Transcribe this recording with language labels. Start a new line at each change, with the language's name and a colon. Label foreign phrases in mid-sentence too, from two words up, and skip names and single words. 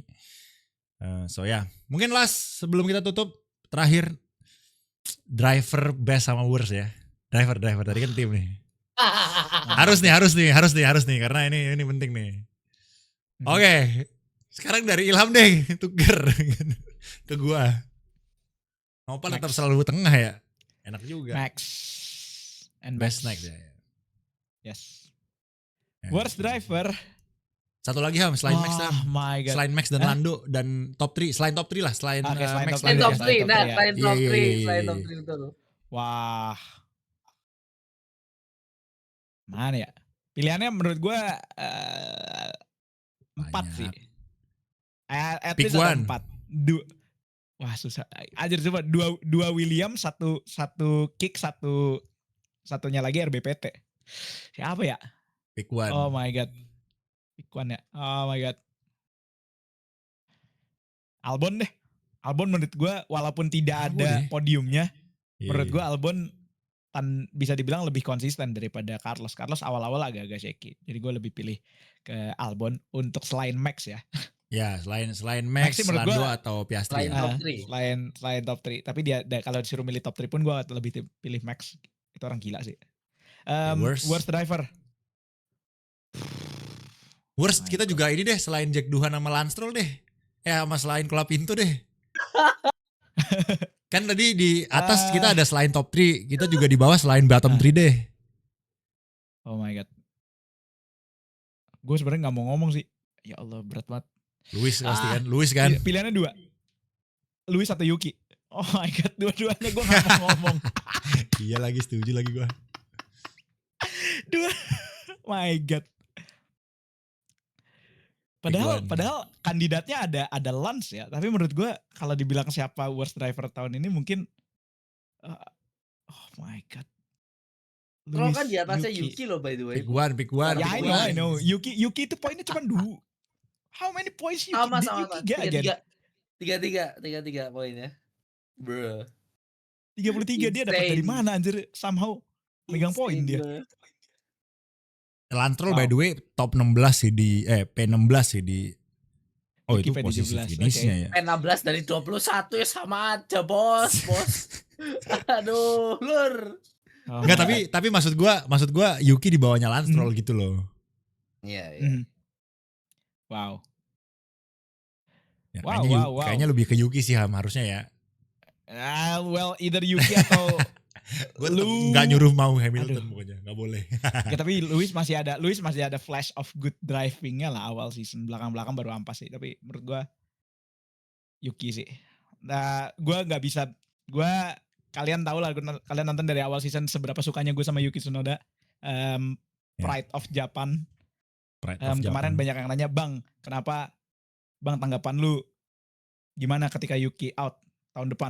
Indonesian: So ya, mungkin last sebelum kita tutup terakhir
English: driver best
Indonesian: sama worst ya. Driver tadi kan tim nih. harus nih karena ini penting nih. Oke, sekarang dari Ilham deh tuker ke gua. Nopal tetap selalu tengah ya, enak juga.
English: Max and Best Max. next
Indonesian: ya.
English: Yes.
Indonesian: Ya.
English: Worst driver.
Indonesian: Satu lagi Ham, selain Max dan
English: my God.
Indonesian: selain Max dan Lando dan top 3, selain top 3 lah, selain Oke, selain Max
English: top
Indonesian: Selain Lando
English: three top
Indonesian: ya. 3, ya, nah ya. selain top Iya, 3, iya, selain iya. top 3 betul. Wah. Mana ya? Pilihannya menurut gue 4 sih. Banyak.
English: At Pick
Indonesian: least ada
English: one.
Indonesian: 4. Wah susah. Ajar coba dua Williams, satu kick, satunya lagi RBPT. Siapa ya?
English: Pick one. Oh my God. Pick one ya. Oh my God.
Indonesian: Albon deh. Albon menurut gue walaupun tidak Albon ada ya? podiumnya, Iya, menurut iya. gue Albon bisa dibilang lebih konsisten daripada Carlos. Carlos awal-awal agak-agak shaky. Jadi gue lebih pilih ke Albon untuk selain Max ya. Ya, selain Max, sih menurut Lando gua atau Piastri selain ya. top 3. Selain top 3. Tapi dia kalau disuruh milih top 3 pun gue lebih pilih Max. Itu orang gila sih.
English: Worst driver. Worst My
Indonesian: kita
English: God.
Indonesian: juga ini deh, selain Jack Doohan sama Lance Stroll deh. Sama selain Colapinto deh. Kan tadi di atas kita ada selain top 3, kita juga di bawah selain bottom 3 deh.
English: Oh my God.
Indonesian: Gue sebenarnya gak mau ngomong sih. Ya Allah berat banget. Lewis pasti kan, Lewis kan. Pilihannya 2. Lewis atau Yuki.
English: Oh my God,
Indonesian: dua-duanya gue gak mau ngomong. Iya lagi, setuju lagi gue.
English: My God.
Indonesian: Padahal kandidatnya ada Lance ya. Tapi menurut gue kalau dibilang siapa
English: worst driver
Indonesian: tahun ini mungkin
English: oh my God.
Indonesian: Kalau kan di atasnya Yuki loh
English: by the way. Pick one.
Indonesian: Ya
English: I know.
Indonesian: Yuki itu poinnya cuma 2.
English: How many points Yuki?
Indonesian: Sama. Yuki gak aja. 3 poinnya. Bro. 33 dia dapat dari mana anjir? Somehow megang poin dia. Lance Stroll
English: by the way
Indonesian: top 16 sih di P16 sih di. Oh Yuki itu posisi P17, finishnya ya. P16 dari 21 ya sama aja bos. Aduh, lur. Oh, Enggak, tapi maksud gua Yuki di bawahnya Lance Stroll gitu loh. Iya. Wow. Ya, Wow. Kayaknya lebih ke Yuki sih Ham harusnya ya.
English: Well, either Yuki atau
Indonesian: Gue nggak nyuruh mau Hamilton pokoknya, nggak boleh. Ya, tapi Lewis masih ada
English: flash of good drivingnya
Indonesian: lah awal season, belakang baru ampas sih. Tapi menurut gue Yuki sih. Nah, kalian tahu lah, kalian nonton dari awal season seberapa sukanya gue sama Yuki Tsunoda.
English: Pride of Japan.
Indonesian: Kemarin banyak yang nanya, Bang, kenapa Bang tanggapan lu gimana ketika Yuki out tahun depan?